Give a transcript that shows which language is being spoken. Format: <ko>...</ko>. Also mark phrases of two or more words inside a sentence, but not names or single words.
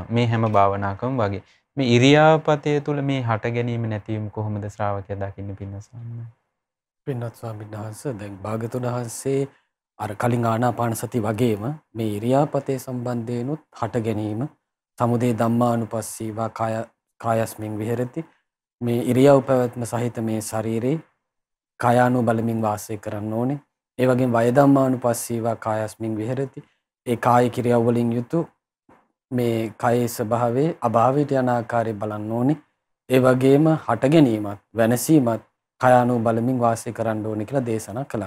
<si>මේ හැම භාවනාවකම වගේ. මේ ඉරියාපතය තුළ මේ හට ගැනීම නැතිවීම කොහොමද ශ්‍රාවකයා දකින්නේ පින්න ස්වාමීන් වහන්සේ? පින්නත් ස්වාමීන් වහන්සේ දැන් භාග්‍යතුන් වහන්සේ අර කලින් ආනාපාන සති වගේම මේ ඉරියාපතේ සම්බන්ධයෙන්ුත් හට ගැනීම</si> <pi>සමුදය ධම්මානුපස්සීවා කාය කායස්මින් විහෙරති.</pi> <si>මේ ඉරියව් පැවැත්ම සහිත මේ ශරීරේ කායානු බලමින් වාසය කරන්න ඕනේ. ඒ වගේම</si> <pi>වය ධම්මානුපස්සීවා කායස්මින් විහෙරති.</pi> <si>ඒ කාය ක්‍රියාව වලින් යුතු මේ කායේ ස්වභාවයේ අභාවයට යන ආකාරය බලන්න ඕනේ. ඒ වගේම හට ගැනීමත් වෙනසීමත් කායානු බලමින් වාසය කරන්න ඕනේ කියලා දේශනා කළා.</si>